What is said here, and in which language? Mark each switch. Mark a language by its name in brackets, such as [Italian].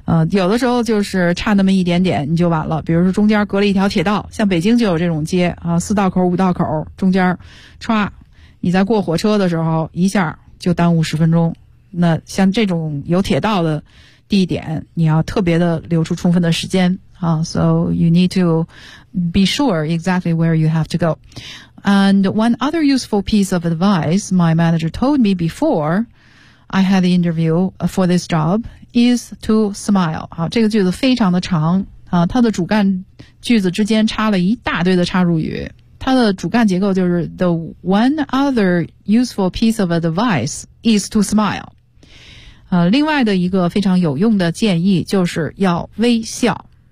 [Chinese] 有的时候就是差那么一点点你就晚了，比如说中间隔了一条铁道，像北京就有这种街啊，四道口五道口中间唰，你在过火车的时候一下就耽误十分钟。那像这种有铁道的地点，你要特别的留出充分的时间啊。 [English] So you need to be sure exactly where you have to go. And one other useful piece of advice my manager told me before I had the interview for this job is to smile. [Chinese] 好，这个句子非常的长啊，它的主干句子之间插了一大堆的插入语。它的主干结构就是 [English] the one other useful piece of advice is to smile. [Chinese] 另外的一个非常有用的建议就是要微笑。